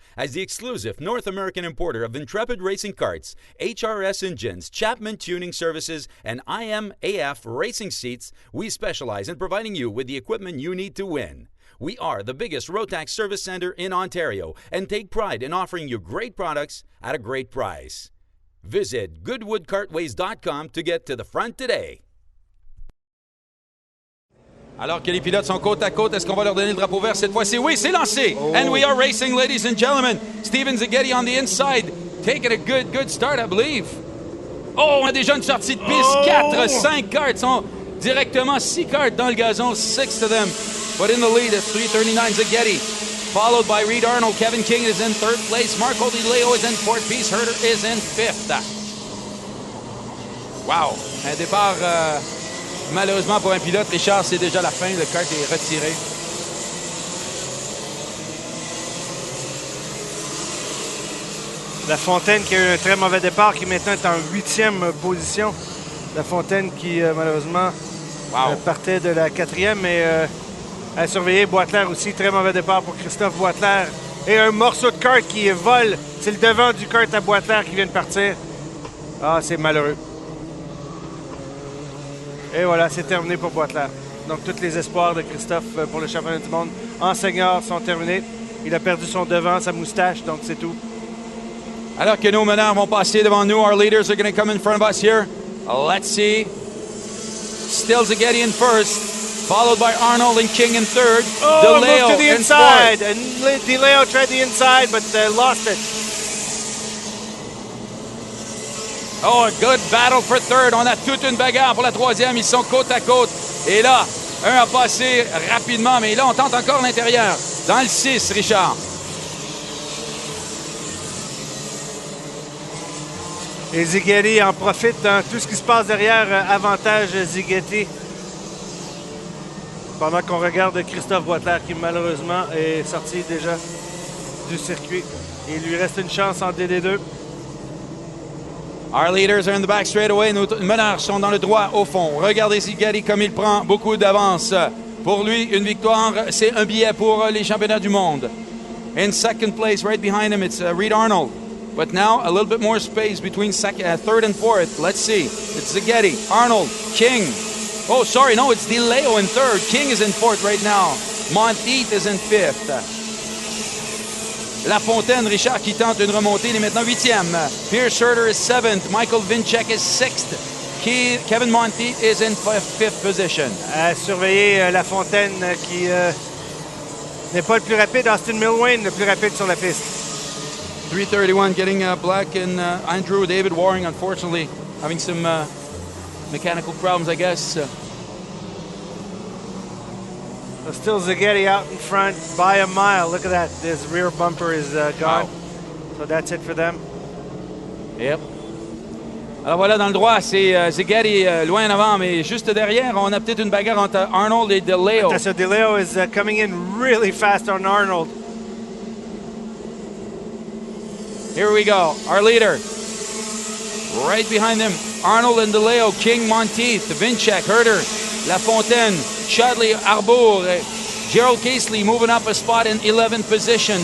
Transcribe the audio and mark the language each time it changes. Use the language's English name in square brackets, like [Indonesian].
[English] As the exclusive North American importer of Intrepid Racing Karts, HRS engines, Chapman tuning services, and IMAF racing seats, we specialize in providing you with the equipment you need to win. We are the biggest Rotax service center in Ontario and take pride in offering you great products at a great price. Visit goodwoodkartways.com to get to the front today. [French] Alors que les pilotes sont côte à côte, est-ce qu'on va leur donner le drapeau vert cette fois-ci? Oui, c'est lancé! Oh. [English] And we are racing, ladies and gentlemen. Steven Zaghetti on the inside, taking a good start, I believe. [French] Oh, on a déjà une sortie de piste. 4, 5 karts sont directement 6 karts dans le gazon, [English] 6 of them. But in the lead at 3:39, Zaghetti, followed by Reed Arnold. Kevin King is in third place. Marco Di Leo is in fourth. Peace Herder is in fifth. Wow! [French] Un départ, malheureusement pour un pilote, Richard, c'est déjà la fin. Le kart est retiré. La Fontaine qui a eu un très mauvais départ, qui maintenant est en 8e position. La Fontaine qui, malheureusement, partait de la 4e, mais... à surveiller. Boisclair aussi, très mauvais départ pour Christophe Boisclair. Et un morceau de kart qui vole. C'est le devant du kart à Boisclair qui vient de partir. Ah, c'est malheureux. Et voilà, c'est terminé pour Boisclair. Donc, tous les espoirs de Christophe pour le championnat du monde en senior sont terminés. Il a perdu son devant, sa moustache, donc c'est tout. Alors que nos meneurs vont passer devant nous, [English] our leaders are going to come in front of us here. Let's see. Still Zaghetti in first. Followed by Arnold and King in third. Oh, DeLeo moved to the inside. And DeLeo tried the inside, but lost it. Oh, a good battle for third. [French] On a toute une bagarre pour la troisième. Ils sont côte à côte. Et là, un a passé rapidement, mais là, on tente encore l'intérieur. Dans le 6, Richard. Et Zighetti en profite. Hein. Tout ce qui se passe derrière, avantage Zighetti. Pendant qu'on regarde Christophe Boisclair qui malheureusement est sorti déjà du circuit. Il lui reste une chance en DD2. [English] Our leaders are in the back straight away. [French] Nos meneurs sont dans le droit au fond. Regardez Zighetti comme il prend beaucoup d'avance. Pour lui, une victoire, c'est un billet pour les championnats du monde. [English] In second place, right behind him, it's Reed Arnold. But now, a little bit more space between third and fourth. Let's see. It's Zighetti, Arnold, King. Oh, sorry, no, it's DeLeo in third. King is in fourth right now. Monteith is in fifth. [French] La Fontaine, Richard, qui tente une remontée, il est maintenant 8e. [English] Pierce Herder is 7th. Michael Vinchek is 6th. Kevin Monteith is in 5th position. [French] À surveiller La Fontaine qui n'est pas le plus rapide. Austin Milwain, le plus rapide sur la piste. [English] 3:31, getting Black and Andrew David Waring, unfortunately, having some... mechanical problems, I guess. Still Zaghetti out in front by a mile. Look at that. His rear bumper is gone. Wow. So that's it for them. Yep. [French] Alors voilà, dans le droit, c'est Zaghetti loin en avant, mais juste derrière, on a peut-être une bagarre entre Arnold et DeLeo. [English] So DeLeo is coming in really fast on Arnold. Here we go. Our leader. Right behind them, Arnold and DeLeo, King, Monteith, Vinchek, Herder, La Fontaine, Chadley, Arbour, Gerald Casely moving up a spot in 11th position.